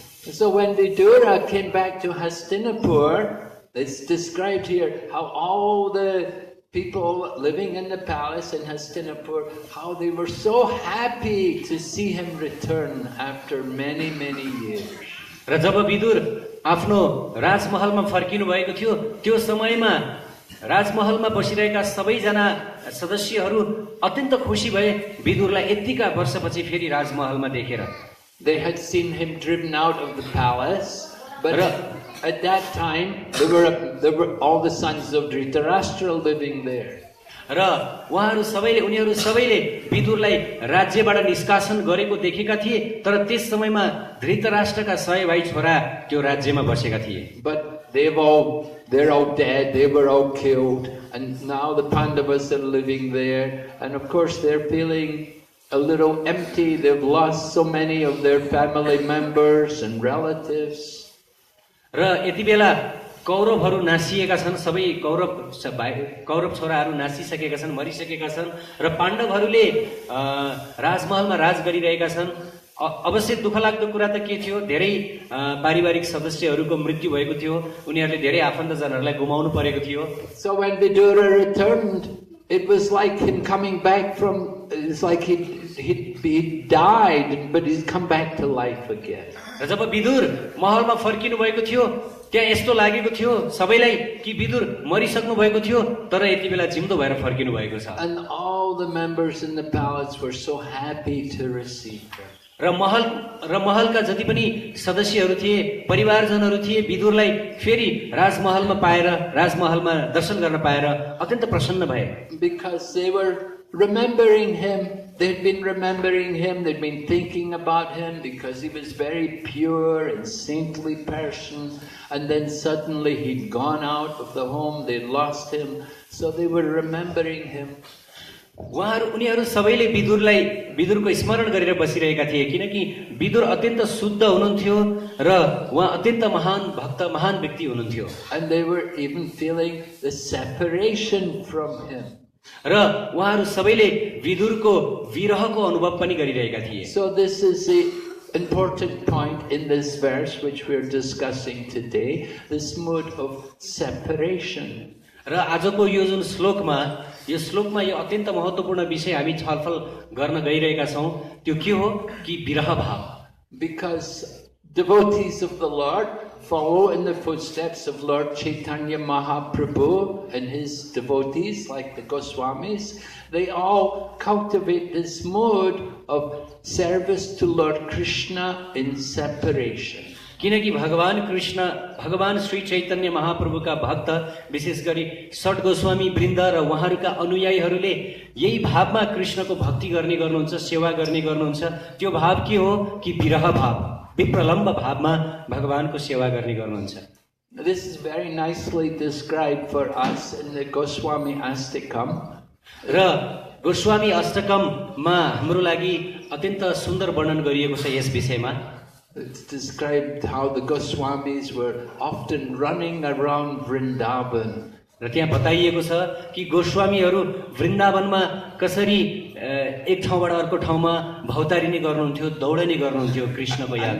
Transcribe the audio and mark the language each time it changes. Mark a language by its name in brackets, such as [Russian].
[English] So when Vidura came back to Hastinapur, it's described here how all the people living in the palace in Hastinapur, how they were so happy to see him return after many, many years. [Nepali] र जब विदुर आफ्नो राजमहलमा फर्किनु भएको थियो, त्यो समयमा राजमहलमा बसिरहेका सबैजना सदस्यहरू अत्यन्त खुसी भए विदुरलाई यतिका वर्षपछि फेरि राजमहलमा देखेर. [English] They had seen him driven out of the palace, but at that time there were all the sons of Dhritarashtra living there. [Nepali] र उनीहरू सबैले विदुरलाई राज्यबाट निष्कासन गरेको देखेका थिए, तर त्यस समयमा धृतराष्ट्रका 100 भाइ छोरा त्यो राज्यमा बसेका थिए. [English] But they're all dead, they were all killed, and now the Pandavas are living there, and of course they're feeling a little empty. They've lost so many of their family members and relatives. [Nepali] र यति बेला कौरवहरू नासिएका छन्, सबै कौरव छोराहरू नासिसकेका छन्, मरिसकेका छन् र पाण्डवहरूले राजमहलमा राज गरिरहेका छन्. अवश्य दुःखलाग्दो कुरा त के थियो, धेरै पारिवारिक सदस्यहरूको मृत्यु भएको थियो, उनीहरूले धेरै आफन्तजनहरूलाई गुमाउनु परेको थियो. [English] So when Vidura returned, it was like him coming back from, it's like he died, but he's come back to life again. [Nepali] र जब विदुर महलमा फर्किनु भएको थियो, त्यहाँ यस्तो लागेको थियो सबैलाई कि विदुर मरिसक्नु भएको थियो, तर यति बेला जिउँदो भएर फर्किनु भएको छ. [English] And all the members in the palace were so happy to receive him. [Nepali] र महलका जति पनि सदस्यहरू थिए, परिवारजनहरू थिए, विदुरलाई फेरि राजमहलमा पाएर, राजमहलमा दर्शन गर्न पाएर अत्यन्त प्रसन्न भए. [English] Because they were remembering him, they'd been remembering him, they'd been thinking about him because he was very pure and saintly person, and then suddenly he'd gone out of the home, they'd lost him, so they were remembering him. [Nepali] उनीहरू सबैले विदुरको स्मरण गरेर बसिरहेका थिए किनकि विदुर अत्यन्त शुद्ध हुनुहुन्थ्यो र उहाँ अत्यन्त महान भक्त, महान व्यक्ति हुनुहुन्थ्यो. [English] And they were even feeling the separation from him. [Nepali] र उहाँहरू सबैले विदुरको विरहको अनुभव पनि गरिरहेका थिए. [English] So this is the important point in this verse which we're discussing today, this mood of separation. [Nepali] र आजको यो जुन श्लोकमा यो अत्यन्त महत्त्वपूर्ण विषय हामी छलफल गर्न गइरहेका छौं, त्यो के हो कि विरह भाव. [English] Because devotees of the Lord follow in the footsteps of Lord Chaitanya Mahaprabhu and his devotees like the Goswamis. They all cultivate this mode of service to Lord Krishna in separation. [Nepali] किनकि भगवान श्री चैतन्य महाप्रभुका भक्त विशेष गरी षट गोस्वामी वृन्द र उहाँहरूका अनुयायीहरूले यही भावमा कृष्णको भक्ति गर्ने गर्नुहुन्छ, सेवा गर्ने गर्नुहुन्छ। त्यो भाव के हो कि विरह भाव, विप्रलम्ब भावमा भगवानको सेवा गर्ने गर्नुहुन्छ। [English] This is very nicely described for us in the Goswami Astakam. [Nepali] र गोस्वामी अष्टकममा हाम्रो लागि अत्यन्त सुन्दर वर्णन गरिएको छ यस विषयमा। [English] It's described how the Goswamis were often running around Vrindavan. [Nepali] र त्यहाँ बताइएको छ कि गोस्वामीहरू वृन्दावनमा कसरी एक ठाउँबाट अर्को ठाउँमा भौतारिने गर्नुहुन्थ्यो, दौडने गर्नुहुन्थ्यो कृष्णको यादमा।